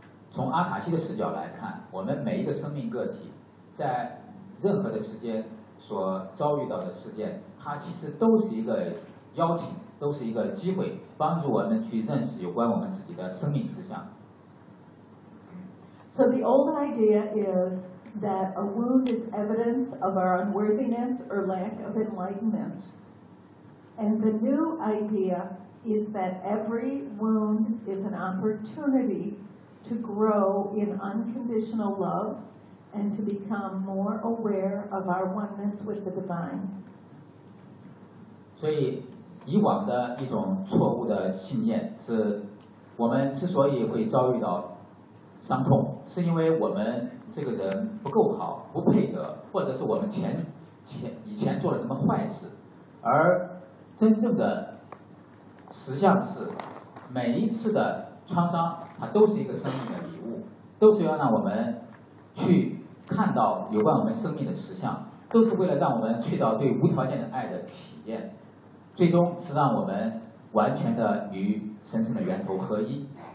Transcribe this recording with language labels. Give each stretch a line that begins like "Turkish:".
Chinese: 从阿卡西的视角来看，我们每一个生命个体在任何的时间所遭遇到的事件，它其实都是一个邀请，都是一个机会，帮助我们去认识有关我们自己的生命实相。
English: So the old idea is that a wound is evidence of our unworthiness or lack of enlightenment. And the new idea is that every wound is an opportunity to grow in unconditional love and to become more aware of our oneness with the divine.
Chinese: 所以以往的一种错误的信念是我们之所以会遭遇到伤痛是因为我们这个人不够好不配合或者是我们以前做了什么坏事而真正的实相是每一次的创伤它都是一个生命的礼物都是要让我们去看到有关我们生命的实相都是为了让我们去到对无条件的爱的体验最终是让我们完全的与神圣的源头合一